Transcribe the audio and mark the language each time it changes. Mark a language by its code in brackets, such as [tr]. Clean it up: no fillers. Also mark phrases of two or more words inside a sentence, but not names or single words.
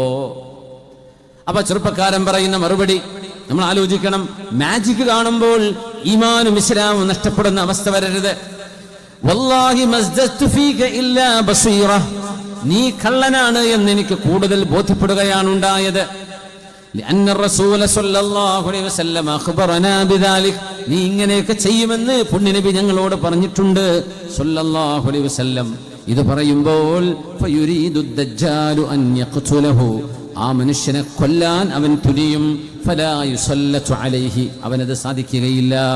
[ml] അപ്പൊ ചെറുപ്പക്കാരൻ പറയുന്ന മറുപടി നമ്മൾ ആലോചിക്കണം. മാജിക് കാണുമ്പോൾ ഈമാനും ഇസ്ലാമും നഷ്ടപ്പെടുന്ന അവസ്ഥ വരരുത്. [ar] والله ما ازددت فيك إلا بصيرة, [ml] നീ കള്ളനാണ് എന്ന് എനിക്ക് കൂടുതൽ ബോധ്യപ്പെടുകയാണ് ഉണ്ടായത്. [ar] لأن الرسول صلى الله عليه وسلم أخبرنا بذلك, [ml] നീ ഇങ്ങനെയൊക്കെ ചെയ്യുമെന്ന് പുണ്യനബി ഞങ്ങളോട് പറഞ്ഞിട്ടുണ്ട് [ar] صلى الله عليه وسلم. [ml] ഇത് പറയുമ്പോൾ [ar] فيريد الدجال أن يقتله, [ml] ആ മനുഷ്യനെ കൊല്ലാൻ അവൻ തുനിയും. [ar] فلا يسلط عليه, [ml] അവനത് സാധിക്കുകയില്ല.